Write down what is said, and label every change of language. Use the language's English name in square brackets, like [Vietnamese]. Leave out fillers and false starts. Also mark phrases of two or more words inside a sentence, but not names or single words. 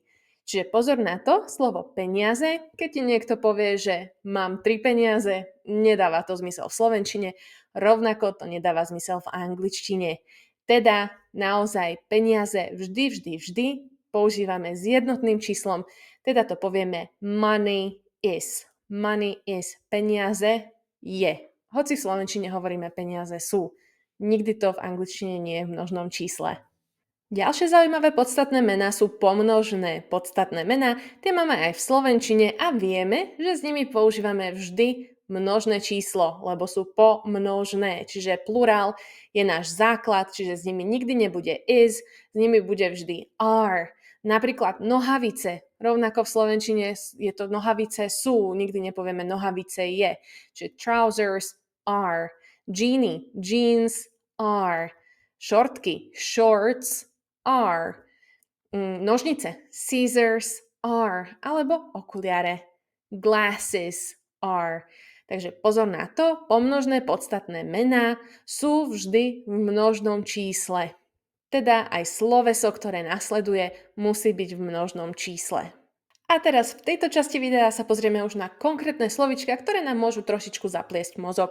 [Slovak] Čiže pozor na to, slovo peniaze, keď ti niekto povie, že mám 3 peniaze, nedáva to zmysel v slovenčine, rovnako to nedáva zmysel v angličtine. Teda naozaj peniaze vždy používame s jednotným číslom, teda to povieme [English] money is. Money is. [Slovak] Peniaze je. Hoci v slovenčine hovoríme peniaze sú. Nikdy to v angličtine nie je v množnom čísle. Ďalšie zaujímavé podstatné mená sú pomnožné podstatné mená. Tie máme aj v slovenčine a vieme, že s nimi používame vždy množné číslo, lebo sú pomnožné. Čiže plurál je náš základ, čiže s nimi nikdy nebude is, s nimi bude vždy are. Napríklad nohavice. Rovnako v slovenčine je to nohavice sú, nikdy nepovieme nohavice je. [English] Čiže trousers are. Džíny, jeans are. Šortky, shorts are. Nožnice, scissors are. [Slovak] Alebo okuliare, [English] glasses are. [Slovak] Takže pozor na to, pomnožné podstatné mená sú vždy v množnom čísle. Teda aj sloveso, ktoré nasleduje, musí byť v množnom čísle. A teraz v tejto časti videa sa pozrieme už na konkrétne slovíčka, ktoré nám môžu trošičku zapliesť mozog.